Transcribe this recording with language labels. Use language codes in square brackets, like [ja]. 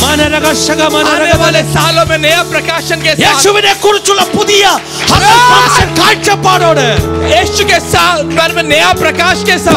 [hi] आने वाले सालों में नया प्रकाशन के साथ, [ml] യേശുവിനെ കുറിച്ചുള്ള പുതിയ കാഴ്ചപ്പാടോടെ, [hi] यीशु के साथ बारे में नया प्रकाश के साथ,